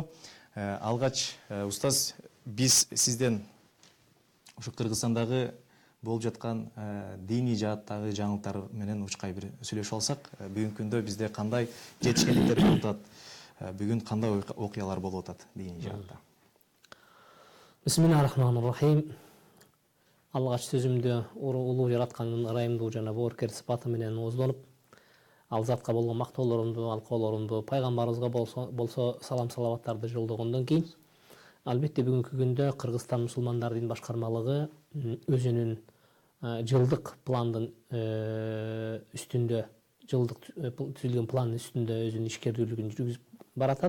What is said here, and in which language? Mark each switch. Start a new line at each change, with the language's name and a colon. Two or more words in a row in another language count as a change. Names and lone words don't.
Kyrgyz: Алгач устаз, биз сизден ушу Кыргызстандагы болуп жаткан диний жааттагы жаңылыктар менен учкай бир сүйлөшүп алсак, бүгүнкү күндө бизде кандай жетишкендиктер болуп атат? Бүгүн кандай окуялар болуп атат диний жаатта?
Arabic: بسم الله الرحمن الرحيم.
Kyrgyz: Алгач сөзүмдү улуу жараткандын ырайымдуу жана боорукер сыпаты менен ооздонуп, ал затка болгон мактоолорумду, алкоолорумду, пайгамбарыбызга болсо салам салаваттарды жолдогондон кийин, албетте бүгүнкү күндө Кыргызстан мусулмандар дин башкармалыгы өзүнүн жылдык пландын үстүндө, жылдык түзүлгөн пландын үстүндө өзүнүн ишкердүүлүгүн жүргүзүп баратат.